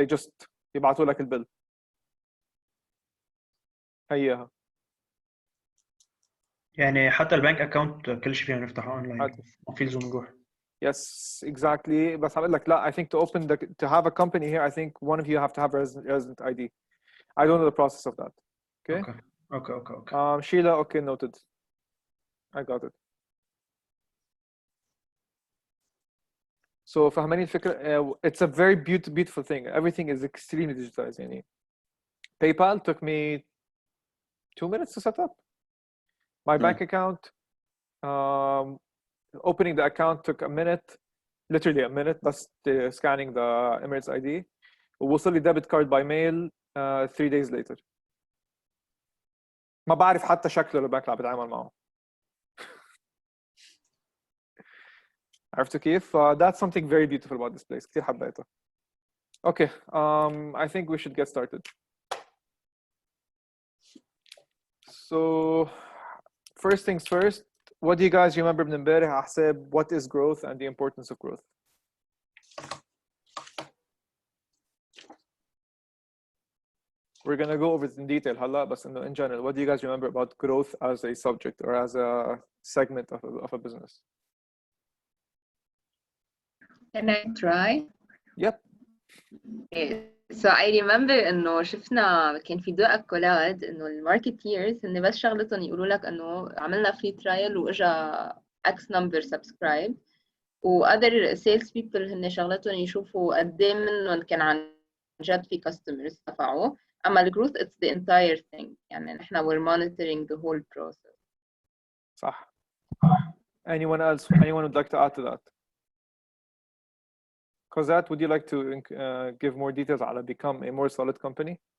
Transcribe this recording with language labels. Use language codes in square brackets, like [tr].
[en] They just [ar] يبعتوا لك البيل. هيها. يعني حتى البنك اكونت كل شيء فينا نفتحه اونلاين ما في لزوم نروح. [en] Yes, exactly. [ar] بس هقول لك لا. [en] I think to have a company here, I think one of you have to have resident ID. I don't know the process of that. Okay. Okay. Sheila, okay, noted. I got it. So [ar] فهماني الفكرة. [en] It's a very beautiful thing. Everything is extremely digitalized. [ar] يعني [en] PayPal took me 2 minutes to set up. My bank account, opening the account took a minute, literally a minute. That's scanning the Emirates ID. ووصل لي debit card by mail 3 days later. [ar] ما بعرف حتى شكله البنك اللي عم بتعامل معه. عرفتوا كيف؟ [en] That's something very beautiful about this place. [ar] كثير حبيته. [en] Okay, I think we should get started. So, first things first, what do you guys remember [ar] من امبارح على حساب [en] what is growth and the importance of growth? We're gonna go over it in detail [ar] هلا بس إنه [en] in general, what do you guys remember about growth as a subject or as a segment of a business? Can I try? Yep. [ar] So I remember إنه شفنا كان في دو أكولاد إنه الماركتيرز إن بس شغلتهم يقولوا لك إنه عملنا [en] free trial [ar] وإجا [en] X number subscribe [ar] و [en] other sales people [ar] هن شغلتهم يشوفوا قد إيه منهم كان عن جد في customers دفعوا. أما ال [en] growth it's the entire thing. [ar] يعني نحنا [en] we're monitoring the whole process. [ar] صح. [en] Anyone else? Anyone would like to add to that? Kozat, would you like to give more details on how to become a more solid company?